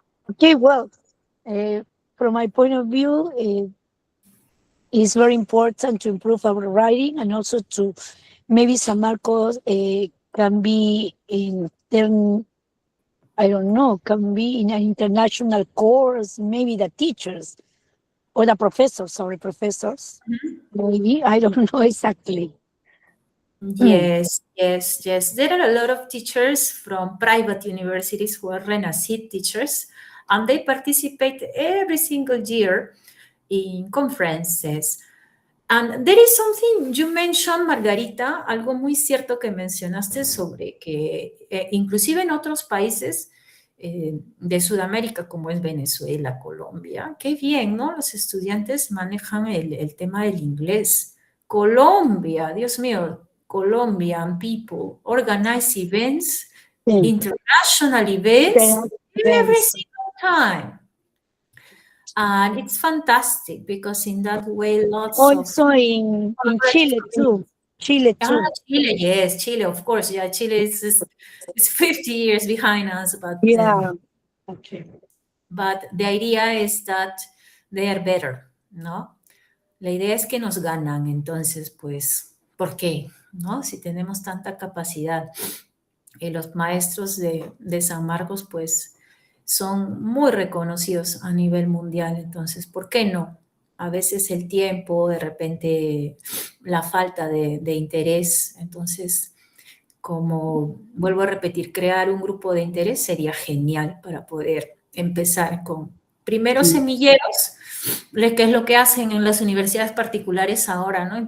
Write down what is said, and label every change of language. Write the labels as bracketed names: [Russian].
[English] Okay, well, from my point of view, it's very important to improve our writing and also to maybe San Marcos can be can be in an international course, maybe the teachers or the professors, maybe, I don't know exactly. Yes. There are a lot of teachers from private universities who are Renacid teachers, and they participate every single year in conferences. And there is something you mentioned, [Spanish] Margarita, algo muy cierto que mencionaste sobre que inclusive en otros países de Sudamérica, como es Venezuela, Colombia, qué bien, ¿no? Los estudiantes manejan el tema del inglés. [English] Colombia, [Spanish] Dios mío, [English] Colombian people organize events, international events, every single time. And it's fantastic because in that way, also in Chile too. Chile, yes, Chile, of course. Yeah, Chile is 50 years behind us, but yeah, okay. But the idea is that they are better, [Spanish] ¿no? La idea es que nos ganan, entonces, pues, ¿por qué? ¿No? Si tenemos tanta capacidad. Los maestros de San Marcos, pues, son muy reconocidos a nivel mundial, entonces, ¿por qué no? A veces el tiempo, de repente la falta de interés, entonces, como vuelvo a repetir, crear un grupo de interés sería genial para poder empezar con primeros semilleros, que es lo que hacen en las universidades particulares ahora, ¿no?